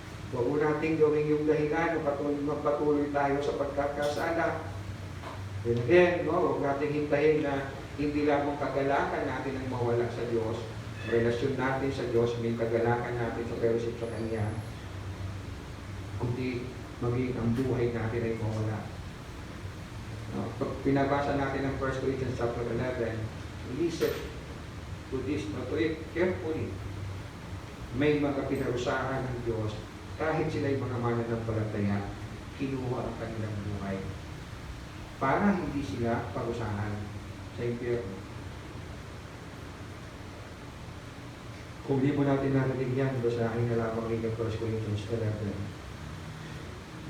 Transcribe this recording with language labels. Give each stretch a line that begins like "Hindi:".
Filipino: Huwag natin gawin yung dahilan na magpatuloy tayo sa pagkakasala. And again, no, huwag natin hintayin na hindi lamang kagalakan natin ang mawala sa Diyos. Relasyon natin sa Diyos, may kagalakan natin sa fellowship sa Kanya. Kundi maging ang buhay natin ay mawala. No, pag pinabasa natin ang
English: 1 Corinthians chapter 11, listen to this, to it carefully.
Filipino: May mga pinarusahan ng Diyos, kahit sila'y mga mananampalataya, kinuha ang kanilang buhay para hindi sila parusahan sa impyerno. Kung di mo natin narinig yan, basahin na lamang rin ng 1 Corinthians 11.